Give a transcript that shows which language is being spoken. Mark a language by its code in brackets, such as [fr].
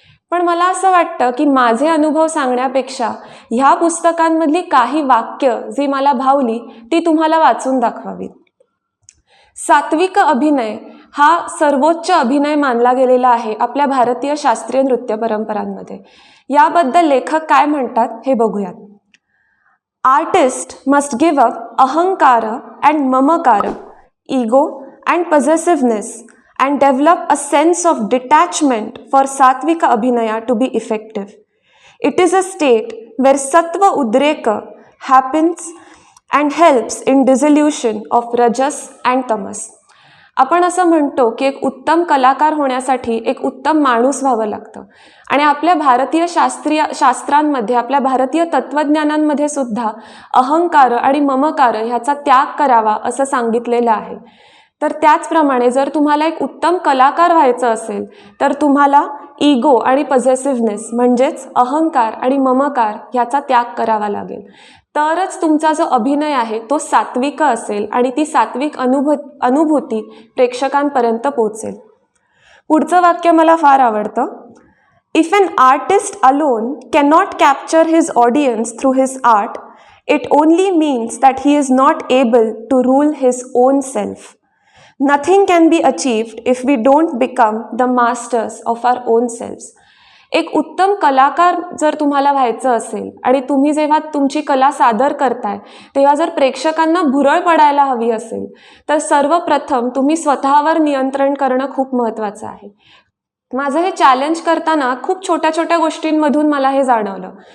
[mr] पण मला असं वाटतं की माझे अनुभव सांगण्यापेक्षा ह्या पुस्तकांमधली काही वाक्य जी मला भावली ती तुम्हाला वाचून दाखवावी. सात्विक अभिनय हा सर्वोच्च अभिनय मानला गेलेला आहे आपल्या भारतीय शास्त्रीय नृत्य परंपरांमध्ये. याबद्दल लेखक काय म्हणतात हे बघूयात. [en] Artist must give up ahankar and mamkar, ego and possessiveness, and develop a sense of detachment for Satvika Abhinaya to be effective. It is a state where Sattva Udreka happens and helps in dissolution of Rajas and Tamas. [mr] आपण असं म्हणतो की एक उत्तम कलाकार होण्यासाठी एक उत्तम माणूस व्हावं लागतं आणि आपल्या भारतीय शास्त्रांमध्ये आपल्या भारतीय तत्त्वज्ञानांमध्ये सुद्धा अहंकार आणि ममकार ह्याचा त्याग करावा असं सांगितलेलं आहे. तर त्याचप्रमाणे जर तुम्हाला एक उत्तम कलाकार व्हायचं असेल तर तुम्हाला इगो आणि पॉझेसिव्हनेस म्हणजेच अहंकार आणि ममकार ह्याचा त्याग करावा लागेल. तरच तुमचा जो अभिनय आहे तो सात्विक असेल आणि ती सात्विक अनुभूती प्रेक्षकांपर्यंत पोहोचेल. पुढचं वाक्य मला फार आवडतं. [en] If an artist alone can not capture his audience through his art, it only means that he is not able to rule his own self. Nothing can be achieved if we don't become the masters of our own selves. [mr] एक उत्तम कलाकार जर तुम्हाला व्हायचं असेल आणि तुम्ही जेव्हा तुमची कला सादर करताय तेव्हा जर प्रेक्षकांना भुरळ पडायला हवी असेल तर सर्वप्रथम तुम्ही स्वतःवर नियंत्रण करणं खूप महत्त्वाचं आहे. माझं हे चॅलेंज करताना खूप छोट्या छोट्या गोष्टींमधून मला हे जाणवलं.